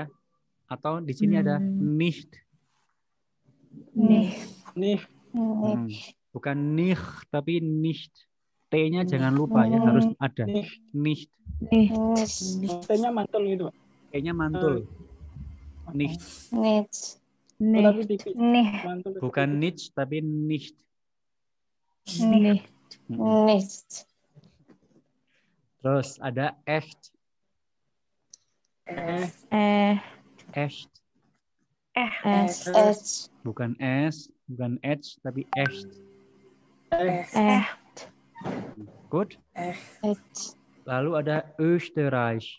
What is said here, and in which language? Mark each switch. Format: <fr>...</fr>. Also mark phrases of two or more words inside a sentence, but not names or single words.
<id>Atau di sini ada nicht. Bukan nicht tapi nicht. T-nya jangan lupa ya, harus ada. Nicht. T-nya mantul gitu, Pak. T-nya mantul. Nicht. Tapi tipis. Mantul. Bukan nicht tapi nicht. Nicht. Terus ada echt. Echt. Bukan S, bukan H, tapi echt. Good. Lalu ada Österreich.</id>